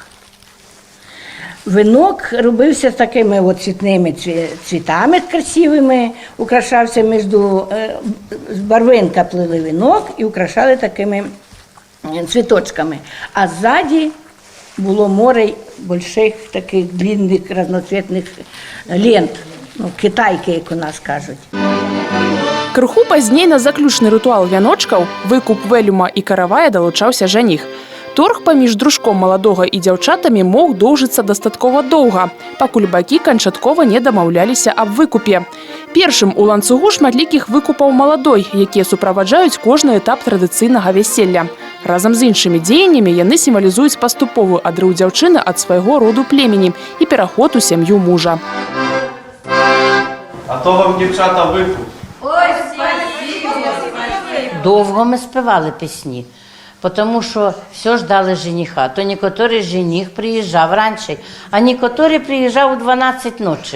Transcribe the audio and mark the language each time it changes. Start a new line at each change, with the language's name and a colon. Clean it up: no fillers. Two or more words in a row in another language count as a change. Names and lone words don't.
Ukrainian: Вінок робився такими от цвітними цвітами красивими, украшався між барвинка плели вінок і украшали такими цвіточками. А ззаді було море больших таких длинних разноцвітних лент, ну, китайки, як у нас кажуть.
Belarusian: Крыху пазней на заключны рытуал вяночкаў, выкуп вэлюма і каравая далучаўся жаніх. Торг паміж дружком маладога і дзяўчатамі мог доўжыцца дастаткова доўга, пакуль бакі канчаткова не дамаўляліся аб выкупе. Першым у ланцугу шматлікіх выкупаў маладой, якія суправаджаюць кожны этап традыцыйнага вяселля. Разам з іншымі дзеяннямі яны сімвалізуюць паступовы адрыў дзяўчыны ад свайго роду племені і пераход у сям'ю мужа.
Ukrainian: А то вам, дівчата, викуп.
Russian: Ой, спасибо.
Ukrainian: Довго ми співали пісні, тому що все ждали жениха. То некоторий жених приїжджав раніше, а некоторий приїжджав у 12 ночі.